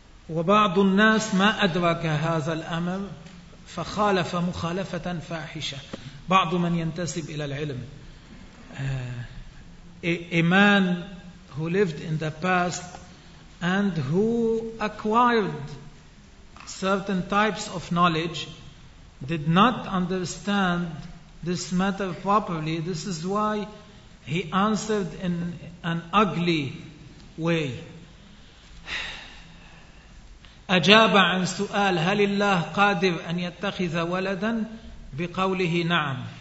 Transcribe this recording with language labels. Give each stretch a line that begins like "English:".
Arabic: وبعض الناس ما أدرك هذا الأمر فخالف مخالفة فاحشة. بعض من ينتسب إلى العلم.
English: A man who lived in the past and who acquired certain types of knowledge did not understand this matter properly. This is why he answered in an ugly way.
Arabic: أجاب عن سؤال هل الله قادر أن يتخذ ولدا بقوله نعم.